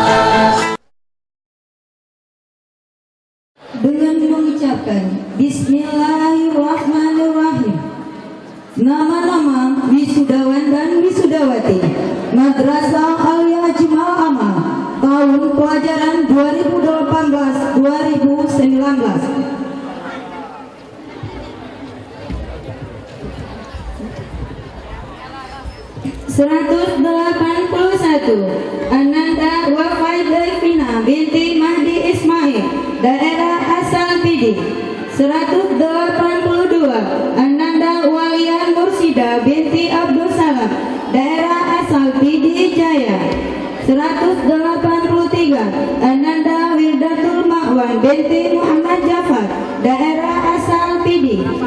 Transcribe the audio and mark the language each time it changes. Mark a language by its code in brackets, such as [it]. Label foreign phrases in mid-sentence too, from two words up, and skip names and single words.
[id] Dengan mengucapkan Bismillahirrahmanirrahim, nama-nama wisudawan dan wisudawati Madrasah Alia Jumal Amal tahun pelajaran 2018-2019. Ananda Wafai Devina binti Mahdi Ismail, daerah asal Pidi. 182 Ananda Walia Mursida binti Abdul Salam, daerah asal Pidi Jaya. 183 Ananda Wildatul Ma'wan binti Muhammad Jafar, daerah asal Pidi.